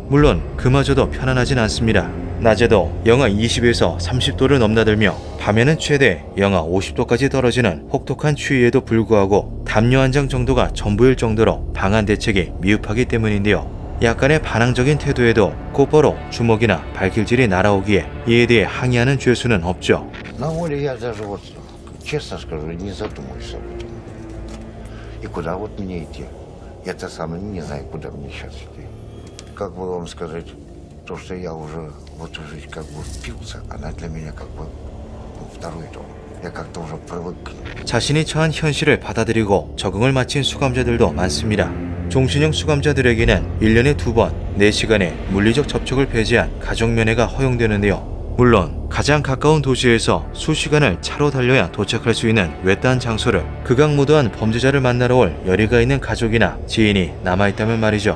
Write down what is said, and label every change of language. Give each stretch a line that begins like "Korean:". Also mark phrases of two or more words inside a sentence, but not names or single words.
Korean: 물론 그마저도 편안하진 않습니다. 낮에도 영하 20에서 30도를 넘나들며 밤에는 최대 영하 50도까지 떨어지는 혹독한 추위에도 불구하고 담요 한 장 정도가 전부일 정도로 방한 대책이 미흡하기 때문인데요. 약간의 반항적인 태도에도 곧바로 주먹이나 발길질이 날아오기에 이에 대해 항의하는 죄수는 없죠.
Russian: На воле я даже вот, честно скажу, не задумываюсь об этом. И куда вот мне идти? Я-то сам не знаю, куда мне сейчас идти. Как бы вам сказать, то, что я уже в эту жизнь как бы впился, она для меня как бы второй дом. Я как-то уже привык к ней.
Korean: 자신이 처한 현실을 받아들이고 적응을 마친 수감자들도 많습니다. 종신형 수감자들에게는 1년에 2번 4시간의 물리적 접촉을 배제한 가족면회가 허용되는데요. 물론 가장 가까운 도시에서 수시간을 차로 달려야 도착할 수 있는 외딴 장소를 극악무도한 범죄자를 만나러 올 열의가 있는 가족이나 지인이 남아있다면 말이죠.